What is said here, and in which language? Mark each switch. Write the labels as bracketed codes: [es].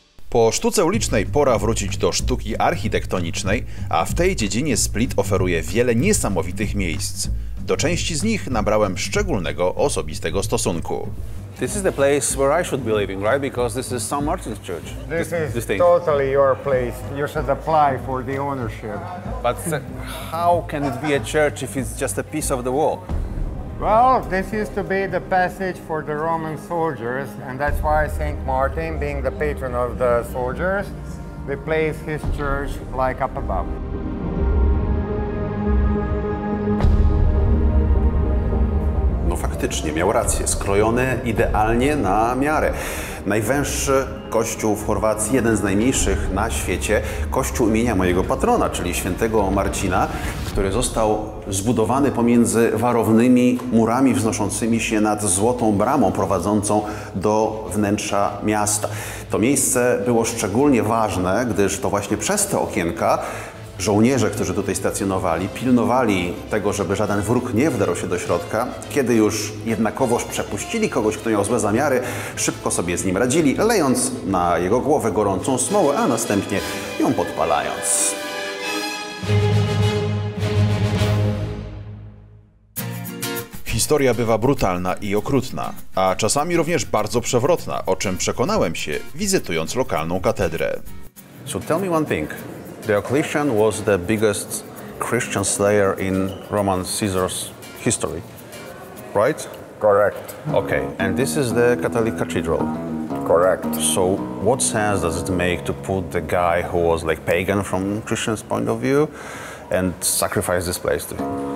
[pl] Po sztuce ulicznej pora wrócić do sztuki architektonicznej, a w tej dziedzinie Split oferuje wiele niesamowitych miejsc. Do części z nich nabrałem szczególnego, osobistego stosunku. [en] This is the place where I should be living, right? Because this is St. Martin's Church. This is totally your place. You should apply for the ownership. But how can it be a church if it's just a piece of the wall? Well, this used to be the passage for the Roman soldiers, and that's why St. Martin, being the patron of the soldiers, replaced his church like up above. [pl] No faktycznie, miał rację, skrojone idealnie na miarę. Najwęższy kościół w Chorwacji, jeden z najmniejszych na świecie, kościół imienia mojego patrona, czyli świętego Marcina, który został zbudowany pomiędzy warownymi murami wznoszącymi się nad złotą bramą prowadzącą do wnętrza miasta. To miejsce było szczególnie ważne, gdyż to właśnie przez te okienka żołnierze, którzy tutaj stacjonowali, pilnowali tego, żeby żaden wróg nie wdarł się do środka. Kiedy już jednakowoż przepuścili kogoś, kto miał złe zamiary, szybko sobie z nim radzili, lejąc na jego głowę gorącą smołę, a następnie ją podpalając. Historia bywa brutalna i okrutna, a czasami również bardzo przewrotna, o czym przekonałem się, wizytując lokalną katedrę. [en] So tell me one thing. Diocletian was the biggest Christian slayer in Roman Caesar's history, right? Correct. Okay, and this is the Catholic cathedral. Correct. So what sense does it make to put the guy who was like pagan from Christian's point of view and sacrifice this place to him?